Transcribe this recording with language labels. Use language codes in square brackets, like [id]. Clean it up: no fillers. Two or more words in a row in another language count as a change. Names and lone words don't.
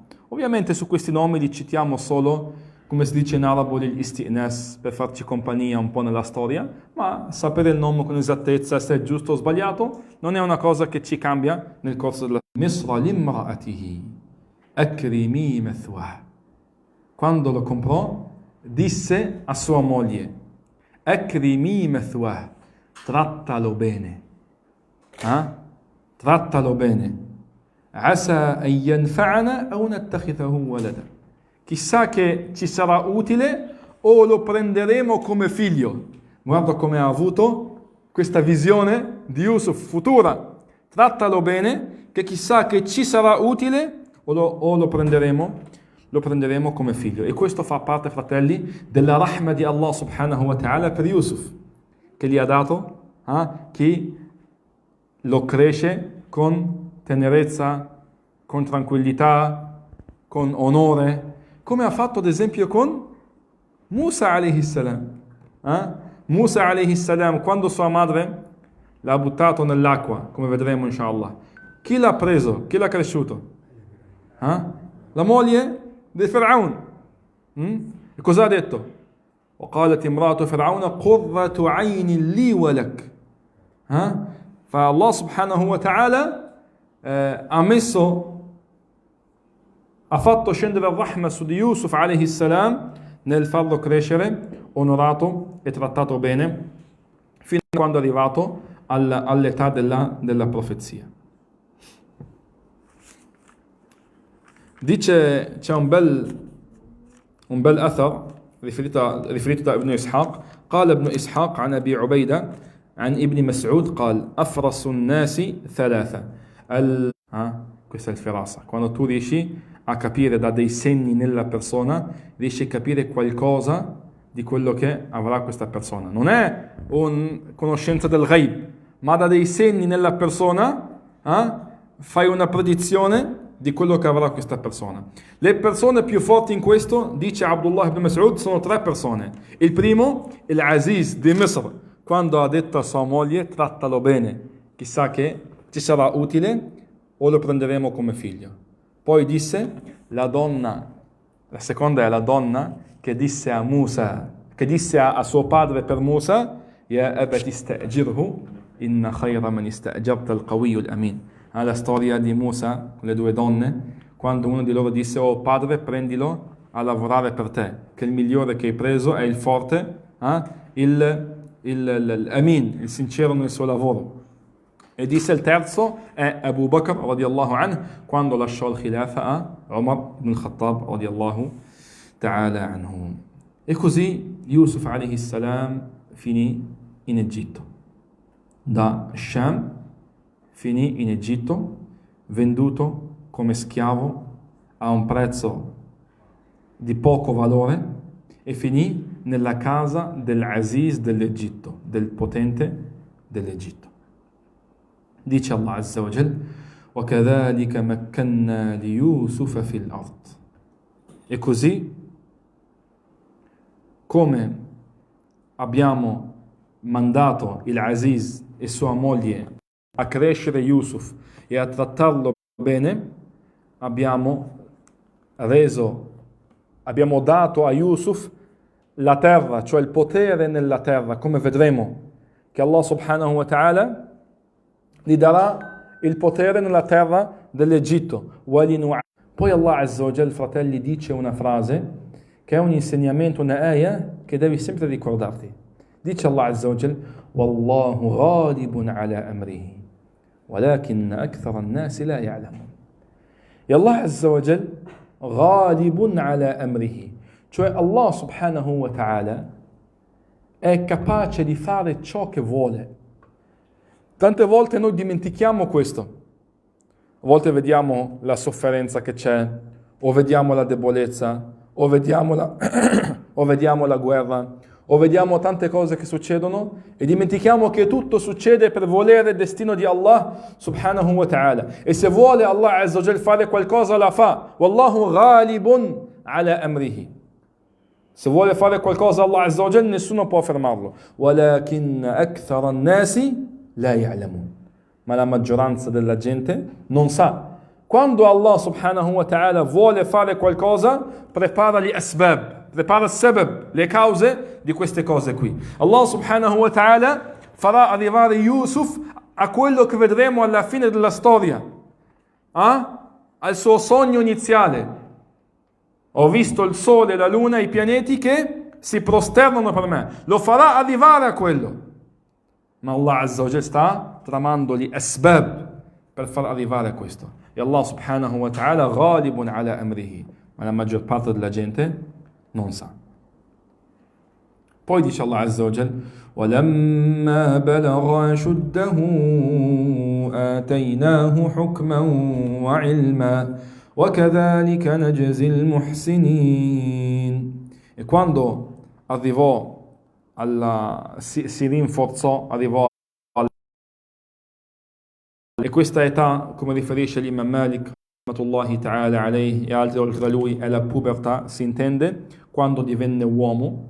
[it] Ovviamente su questi nomi li citiamo solo, come si dice in arabo, gli isti'nas, per farci compagnia un po' nella storia, ma sapere il nome con esattezza, se è giusto o sbagliato, non è una cosa che ci cambia nel corso della [ar] مصر لامرأته أكرمي مثواه. [it] Quando lo comprò, disse a sua moglie: [ar] أكرمي مثواه, [it] trattalo bene. Trattalo bene. [ar] عسى أن ينفعنا أو نتخذه ولدا. [it] Chissà che ci sarà utile o lo prenderemo come figlio. Guarda come ha avuto questa visione di Yusuf futura. Trattalo bene, che chissà che ci sarà utile o lo prenderemo come figlio. E questo fa parte, fratelli, della rahma di Allah [ar] سبحانه وتعالى [it] per Yusuf, che gli ha dato, chi lo cresce con tenerezza, con tranquillità, con onore, come ha fatto ad esempio con Musa [ar] عليه السلام. موسى عليه السلام, [it] quando sua madre l'ha buttato nell'acqua, come vedremo inshallah, chi l'ha preso? Chi l'ha cresciuto? La moglie di Firaun. E cosa ha detto? [ar] وقالت امرأة فرعون قرة عين لي ولك. فالله سبحانه وتعالى [it] ha fatto scendere il rahma su di Yusuf [ar] عليه السلام [it] nel farlo crescere onorato e trattato bene fino a quando è arrivato all'età della profezia. Dice, c'è un bel athar riferito da Ibn Ishaq, [ar] قال ابن إسحاق عن أبي عبيدة عن ابن مسعود قال أفرس الناس ثلاثة [it] questa è il firasa, quando tu riesci a capire da dei segni nella persona, riesci a capire qualcosa di quello che avrà questa persona. Non è una conoscenza del ghaib, ma da dei segni nella persona fai una predizione di quello che avrà questa persona. Le persone più forti in questo, dice Abdullah ibn Mas'ud, sono 3 persone. Il primo, il Aziz di Misr, quando ha detto a sua moglie trattalo bene, chissà che ci sarà utile o lo prenderemo come figlio. Poi disse la seconda è la donna che disse a Musa, che disse a suo padre per Musa, [ar] يا أبت استأجره إن خير من استأجرت القوي الأمين. [it] La storia di Musa con le 2 donne, quando uno di loro disse oh padre prendilo a lavorare per te, che il migliore che hai preso è il forte, il sincero nel suo lavoro. E disse il terzo è Abu Bakr [ar] رضي الله عنه [it] quando lasciò il khilafa a Umar ibn Khattab [ar] رضي الله تعالى عنه. [it] E così Yusuf [ar] عليه السلام [it] finì in Egitto. Da Sham finì in Egitto, venduto come schiavo a un prezzo di poco valore e finì nella casa dell'Aziz dell'Egitto, del potente dell'Egitto. Dice Allah [ar] عز وجل, وَكَذَلِكَ مَكَّنَّا لِيُوسُفَ فِي الْأَرْضِ. [it] E così, come abbiamo mandato il Aziz e sua moglie a crescere Yusuf e a trattarlo bene, abbiamo dato a Yusuf la terra, cioè il potere nella terra, come vedremo che Allah [ar] سبحانه وتعالى [it] gli darà il potere nella terra dell'Egitto. Poi Allah [ar] عز وجل, [it] fratelli, dice una frase che è un insegnamento, una ayah che devi sempre ricordarti. [ar] Dice الله عز وجل والله غالب على أمره ولكن أكثر الناس لا يعلمون. [it] E Allah [ar] عز وجل غالب على أمره, [it] cioè Allah [ar] سبحانه وتعالى [it] è capace di fare ciò che vuole. Tante volte noi dimentichiamo questo. A volte vediamo la sofferenza che c'è, o vediamo la debolezza, o vediamo la guerra, o vediamo tante cose che succedono e dimentichiamo che tutto succede per volere il destino di Allah [ar] سبحانه وتعالى. [it] E se vuole Allah [ar] عز وجل [it] fare qualcosa la fa. [ar] والله غالب على أمره. [it] Se vuole fare qualcosa Allah [ar] عز وجل [it] nessuno può fermarlo. [ar] ولكن أكثر الناس لا يعلمون. [it] Ma la maggioranza della gente non sa. Quando Allah [ar] سبحانه وتعالى [it] vuole fare qualcosa, prepara gli asbab, prepara il sabab, le cause di queste cose qui. Allah [ar] سبحانه وتعالى [it] farà arrivare Yusuf a quello che vedremo alla fine della storia, al suo sogno iniziale. Ho visto il sole, la luna, i pianeti che si prosternano per me. Lo farà arrivare a quello. Ma Allah [ar] عز وجل [it] sta tramando gli asbab per far arrivare a questo. E Allah [ar] سبحانه وتعالى غالب على أمره. [it] Ma la maggior parte della gente non sa. Poi dice [ar] الله عز وجل, وَلَمَّا بَلَغَ أَشُدَّهُ آتَيْنَاهُ حُكْمًا وَعِلْمًا وَكَذَلِكَ نَجْزِي الْمُحْسِنِينَ. [it] E quando arrivò si rinforzò, arrivò e questa età, come riferisce l'Imam Malik [ar] رحمة الله تعالى عليه [it] e altri oltre a lui, è la pubertà, si intende quando divenne uomo.